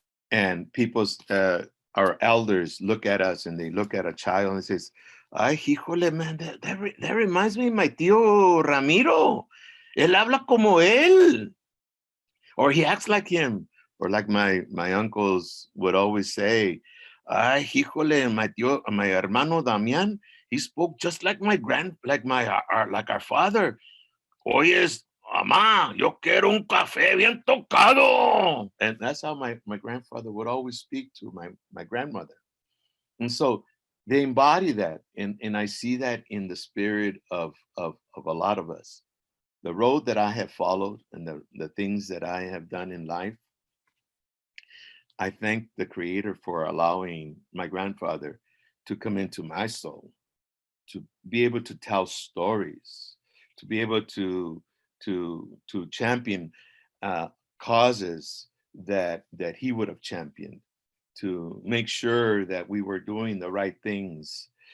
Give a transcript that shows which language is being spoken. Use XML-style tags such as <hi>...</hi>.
<en>And our elders look at us, and they look at a child and says, "Ay, híjole, man, that reminds me of my tío Ramiro. Él habla como él." Or he acts like him. Or like my uncles would always say, "Ay, híjole, my hermano Damián, he spoke just like like our father.</en> <es>Oyes, mamá, yo quiero un café bien tocado."</es> <en>And that's how my grandfather would always speak to my grandmother. And so they embody that. And I see that in the spirit of a lot of us. The road that I have followed and the things that I have done in life, I thank the Creator for allowing my grandfather to come into my soul, to be able to tell stories, to be able to champion causes that he would have championed, to make sure that we were doing the right things.</en>